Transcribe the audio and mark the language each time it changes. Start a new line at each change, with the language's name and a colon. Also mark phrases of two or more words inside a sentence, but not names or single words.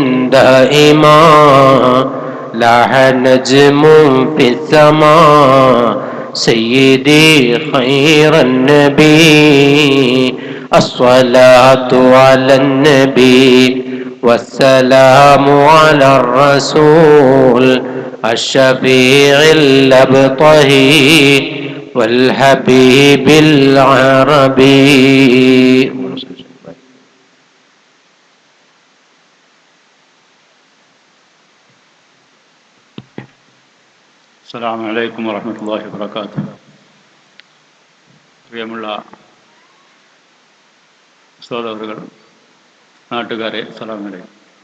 Arabic: دائما لاح نجم في السماء سيدي خير النبي الصلاة على النبي والسلام على الرسول الشفيع الأبطهي والحبيب العربي. السلام عليكم ورحمة الله وبركاته.
Malayalam: പ്രിയമുള്ള സഹോദരങ്ങൾ, നാട്ടുകാരെ,
Arabic: السلام عليكم.